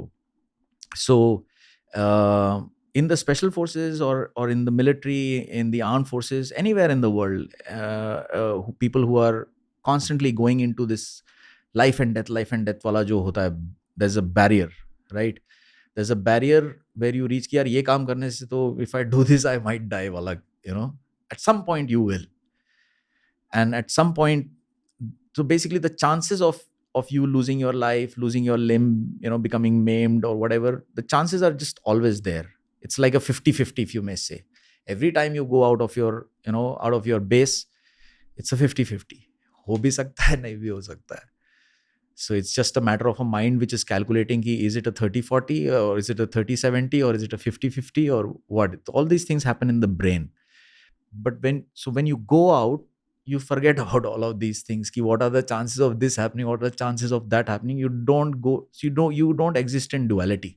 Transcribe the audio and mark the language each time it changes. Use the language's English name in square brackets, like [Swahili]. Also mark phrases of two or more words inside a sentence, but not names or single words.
[English] So in the special forces or in the military, in the armed forces, anywhere in the world, people who are constantly going into this life and death [Hindi] वाला जो होता है, [English] there's a barrier, right? There's a barrier where you reach [Hindi] कि यार ये काम करने से [English] to if I do this I might die wala, at some point you will. And at some point, so basically the chances of you losing your life, losing your limb, becoming maimed or whatever, the chances are just always there. It's like a 50-50, if you may say. Every time you go out of your base, it's a 50-50. [Hindi] हो भी सकता है, नहीं भी हो सकता है. [English] So it's just a matter of a mind which is calculating ki, is it a 30-40 or is it a 30-70 or is it a 50-50 or what? All these things happen in the brain. But when you go out, you forget about all of these things. Ki what are the chances of this happening? What are the chances of that happening? You don't exist in duality.